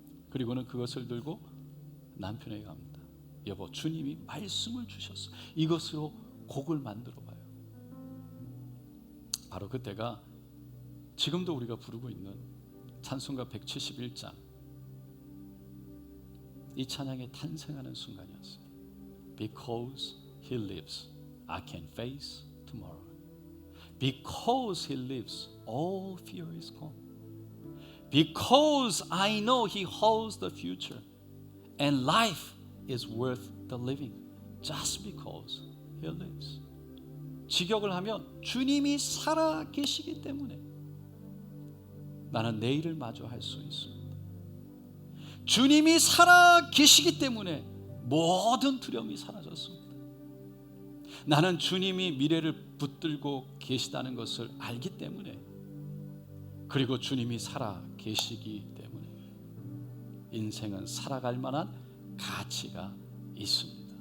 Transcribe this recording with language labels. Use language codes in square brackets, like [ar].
[ko] 그리고는 그것을 들고 남편에게 갑니다. 여보, 주님이 말씀을 주셨어. 이것으로 곡을 만들어 봐요. 바로 그때가 지금도 우리가 부르고 있는 찬송가 171장, 이 찬양이 탄생하는 순간이었어요. [en] Because He lives, I can face tomorrow. Because He lives, all fear is gone. Because I know He holds the future, and life is worth the living just because He lives. [ko] 직역을 하면 주님이 살아 계시기 때문에 나는 내일을 마주할 수 있습니다. 주님이 살아 계시기 때문에 모든 두려움이 사라졌습니다. 나는 주님이 미래를 붙들고 계시다는 것을 알기 때문에, 그리고 주님이 살아 계시기 때문에 인생은 살아갈 만한 가치가 있습니다.